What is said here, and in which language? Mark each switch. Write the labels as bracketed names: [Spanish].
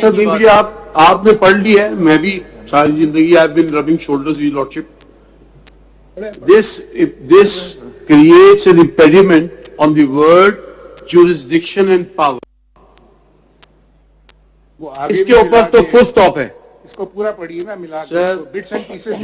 [Urdu] سر دیکھیے, آپ نے پڑھ لی ہے, میں بھی ساری زندگی [English] I've been rubbing shoulders with Lordship. This creates an impediment on the word jurisdiction and power. [Urdu] اس کے اوپر تو فل سٹاپ ہے. اس کو پورا پڑھیے نا ملا کے, بٹس اینڈ پیسز